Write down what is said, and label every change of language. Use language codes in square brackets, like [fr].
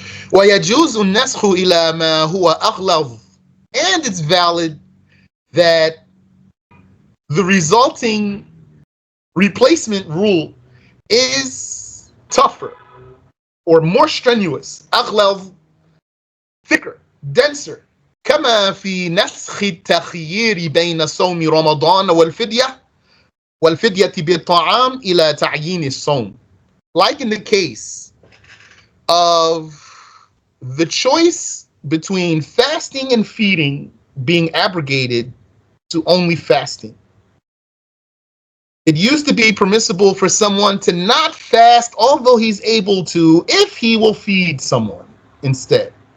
[ar] وَيَجُوزُ النَّسْخُ إِلَى مَا هُوَ أَغْلَظُ. [en] And it's valid that the resulting replacement rule is tougher or more strenuous. أغلظ, thicker, denser. [ar] كما في نسخ التخيير بين صوم رمضان والفدية وَالْفِدْيَةِ بِالطَّعَامِ إِلَى تَعْيِينِ الصَّوْمِ. [en] Like in the case of the choice between fasting and feeding being abrogated to only fasting. It used to be permissible for someone to not fast, although he's able to, if he will feed someone instead.